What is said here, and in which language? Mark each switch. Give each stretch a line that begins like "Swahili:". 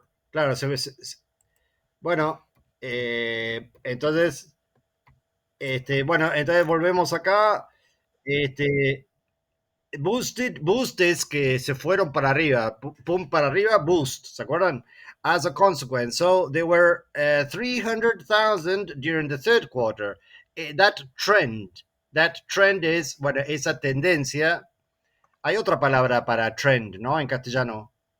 Spanish: Claro, bueno, entonces, bueno, entonces volvemos acá. Este, boosted que se fueron para arriba, pum para arriba, boost, ¿se acuerdan?
English: As a consequence, so there were 300,000 during the third quarter. That trend is,
Spanish: bueno, esa tendencia. Hay otra palabra para trend, ¿no? En castellano.